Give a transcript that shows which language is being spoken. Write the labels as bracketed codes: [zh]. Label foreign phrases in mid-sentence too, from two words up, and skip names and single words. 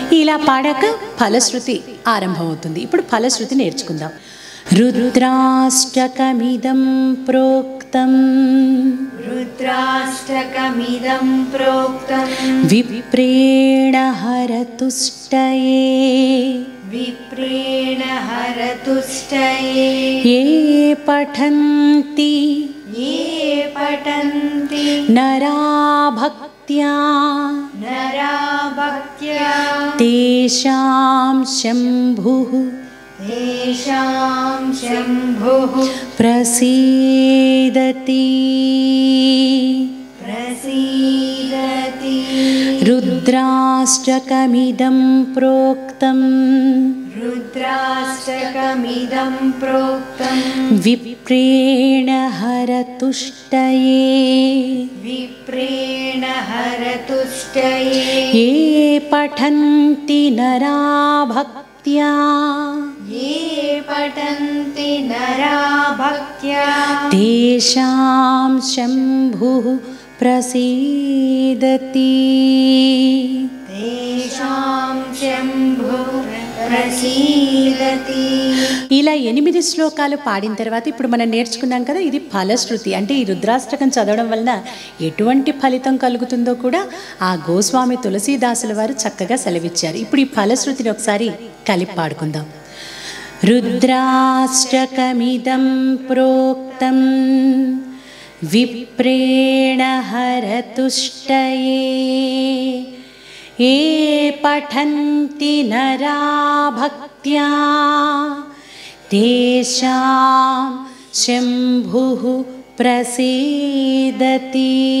[te] ఇలా పాడాక ఫలశ్రుతి ఆరంభమవుతుంది. ఇప్పుడు ఫలశ్రుతి నేర్చుకుందాం. [sa] రుద్రాష్టకమిదం ప్రోక్తం रुद्राष्टकमिदं प्रोक्तं విప్రేణ హరతుష్టయే विप्रेण हरतुष्टये ఏ పఠంతి ये पठन्ति నరా భక్త్యా नरा भक्त्या తేషాం శంభుః तेषां शम्भुः ప్రసీదతి प्रसीदति రుద్రాష్టకమిదం ప్రోక్తం रुद्राष्टकमिदं प्रोक्तं విప్రేణ హరతుష్టయే विप्रेण हरतुष्टये ఏ పఠంతి నరా భక్త్యా ये पठन्ति नरा भक्त्या తేషాం శంభుః ప్రసీదతి. तेषां शम्भुः प्रसीदति. [te] ఇలా 8 శ్లోకాలు పాడిన తర్వాత ఇప్పుడు మనం నేర్చుకున్నాం కదా, ఇది ఫలశ్రుతి. అంటే ఈ రుద్రాష్టకం చదవడం వలన ఎటువంటి ఫలితం కలుగుతుందో కూడా ఆ గోస్వామి తులసీదాసుల వారు చక్కగా సెలవిచ్చారు. ఇప్పుడు ఈ ఫలశ్రుతిని ఒకసారి కలిపి పాడుకుందాం. [sa] రుద్రాష్టకమిదం ప్రోక్తం విప్రేణ హరతుష్టయే ఏ పఠంతి నరా భక్త్యా తేషాం శంభుః ప్రసీదతి.